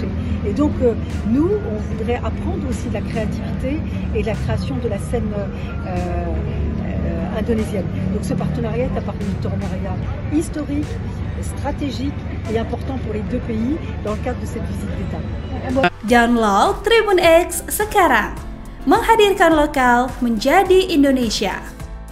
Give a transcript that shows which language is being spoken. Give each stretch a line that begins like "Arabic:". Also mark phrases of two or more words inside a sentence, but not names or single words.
French: Et donc, nous, on voudrait apprendre aussi de la créativité et de la création de la scène indonésienne. Donc, ce partenariat est un partenariat historique, stratégique et important pour les deux pays dans le cadre de cette visite d'État.
Indonesian: Download Tribun X sekarang, menghadirkan lokal menjadi Indonesia.